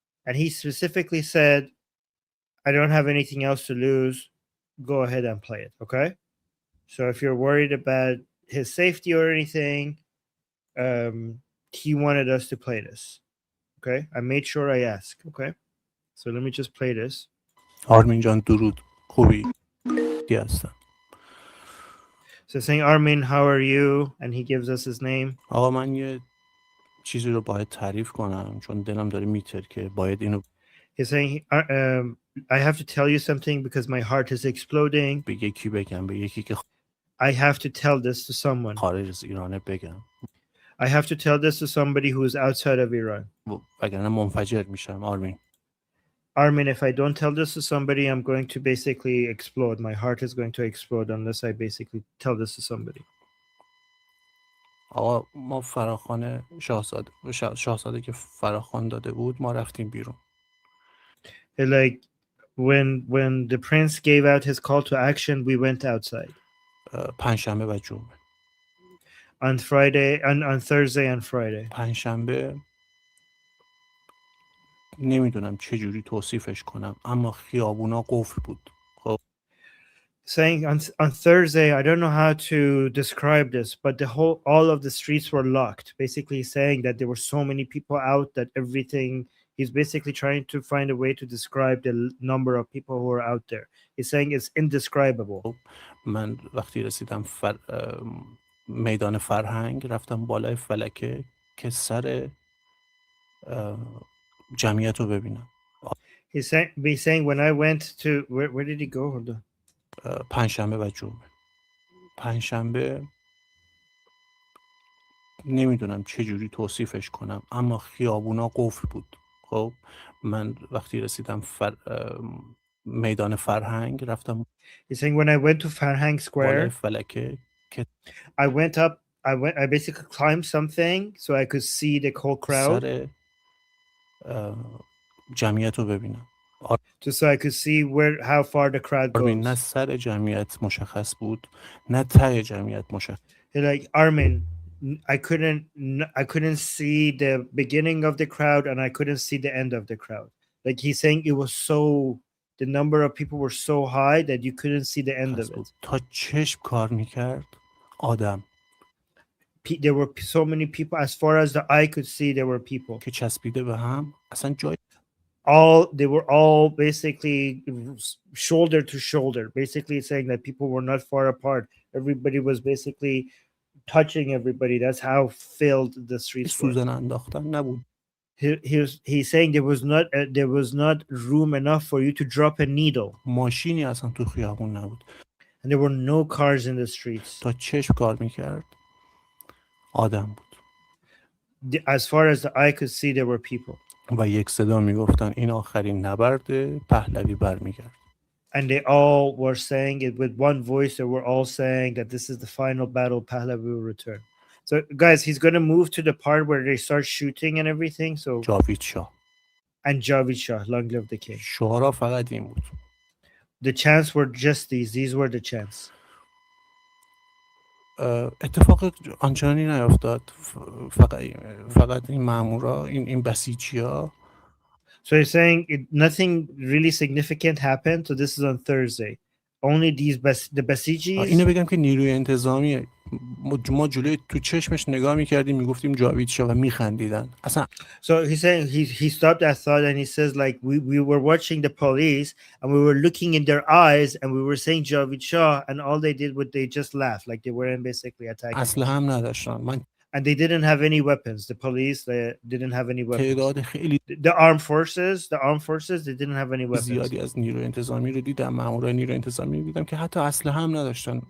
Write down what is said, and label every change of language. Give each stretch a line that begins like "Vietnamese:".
English: And he specifically said, I don't have anything else to lose. Go ahead and play it, okay? So if you're worried about his safety or anything, he wanted us to play this. Okay? I made sure I asked. Okay? So let me just play this.
Persian: آرمین جان درود خوبی هستم.
English: So saying, Armin, how are you? And he gives us his name.
Persian: آقا من یه چیزی رو باید تعریف کنم چون دلم داره میترکه باید اینو.
English: He's saying, I have to tell you something because my heart is exploding.
Persian: به یکی بگم به یکی که
English: I have to tell this to someone.
Persian: خارج از ایرانه بگم.
English: I have to tell this to somebody who is outside of Iran.
Persian: وگرنه منفجر میشم آرمین.
English: Armin, if I don't tell this to somebody, I'm going to basically explode. My heart is going to explode unless I basically tell this to somebody.
Persian: آقا ما فراخوان شاهزاده که فراخوان داده بود ما رفتیم بیرون.
English: Like when the prince gave out his call to action, we went outside.
Persian: پنجشنبه و جمعه.
English: On Friday, on Thursday and Friday.
Persian: پنجشنبه نمیدونم چه جوری توصیفش کنم اما خیابونا قفل بود. خب
English: saying on Thursday, I don't know how to describe this, but all of the streets were locked. Basically saying that there were so many people out that everything, he's basically trying to find a way to describe the number of people who are out there. He's saying it's indescribable.
Persian: من وقتی رسیدم میدان فرهنگ رفتم بالای فلکه که سر جمعیت رو ببینم.
English: He's saying when I went to where did he go? Hold on.
Persian: پنجشنبه و جمعه. پنجشنبه نمیدونم چه جوری توصیفش کنم، اما خیابونا قفل بود. خب من وقتی رسیدم میدان فرهنگ رفتم.
English: He's saying when I went to Farhang
Persian: بالای فلکه که
English: I basically climbed something so I could see the whole crowd.
Persian: سر جمعیت رو ببینم.
English: Just so I could see how far the crowd goes.
Persian: نه سر جمعیت مشخص بود، نه ته جمعیت مشخص.
English: Like Armin, I couldn't see the beginning of the crowd and I couldn't see the end of the crowd. Like he's saying it was the number of people were so high that you couldn't see the end of it.
Persian: تا چشم کار میکرد آدم.
English: There were so many people, as far as the eye could see, there were people.
Persian: که چسبیده به هم اصلا جای.
English: They were all basically shoulder to shoulder, basically saying that people were not far apart. Everybody was basically touching everybody. That's how filled the streets were.
Persian: سوزن انداختن نبود.
English: He's saying there was not room enough for you to drop a needle.
Persian: ماشینی اصلا تو خیابون نبود.
English: And there were no cars in the streets.
Persian: تا چشم کار میکرد آدم بود.
English: As far as the eye could see, there were people.
Persian: و یک صدا میگفتن این آخرین نبرد پهلوی برمیگرد.
English: And they all were saying it with one voice. They were all saying that this is the final battle. Pahlavi will return. So, guys, he's going to move to the part where they start shooting and everything. So,
Persian: جاوید شاه.
English: And Javid Shah, long live the king.
Persian: شعارا فقط این بود.
English: The chants were just these. These were the chants.
Persian: اتفاق آنچنانی نیفتاد. فقط این مامورا، این بسیجی‌ها.
English: So you're saying nothing really significant happened. So this is on Thursday. Only the Basijis.
Persian: اینو بگم که نیروی انتظامی ما جلوی تو چشمش نگاه می‌کردیم میگفتیم جاوید شاه و میخندیدن. اصلا.
English: So he's saying he stopped that thought and he says like we were watching the police and we were looking in their eyes and we were saying Javid Shah and all they did was they just laughed like they weren't basically attacking.
Persian: اصلا هم نداشتن.
English: And they didn't have any weapons. The police they didn't have any weapons.
Persian: تعداد خیلی
English: The armed forces they didn't have any weapons.
Persian: زیادی از نیروی انتظامی رو دیدم، مامورای نیروی انتظامی رو دیدم که حتی اسلحه هم نداشتن.